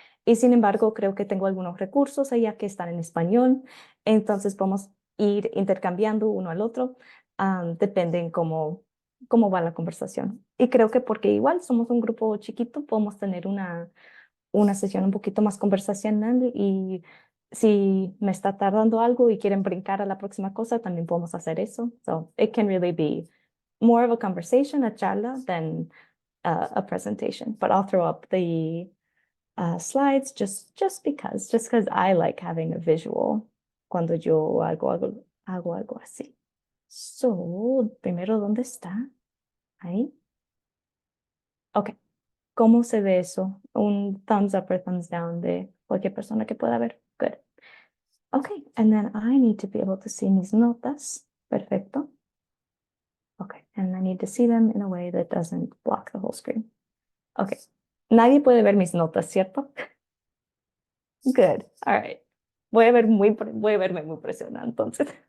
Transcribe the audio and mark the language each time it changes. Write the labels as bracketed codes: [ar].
[es] Y sin embargo, creo que tengo algunos recursos allá que están en español, entonces podemos ir intercambiando uno al otro. Depende en cómo va la conversación. Y creo que porque igual somos un grupo chiquito, podemos tener una sesión un poquito más conversacional, y si me está tardando algo y quieren brincar a la próxima cosa, también podemos hacer eso. [en] So it can really be more of a conversation, a charla, than a presentation. But I'll throw up the slides just because I like having a visual cuando yo hago algo así. [es] So, primero, ¿dónde está? Ahí. Ok. ¿Cómo se ve eso? Un thumbs up or thumbs down de cualquier persona que pueda ver. [en] Good. Okay, and then I need to be able to see mis notas. Perfecto. Okay, and I need to see them in a way that doesn't block the whole screen. Okay. [es] Nadie puede ver mis notas, ¿cierto? Good. All right. Voy a verme muy presionada entonces.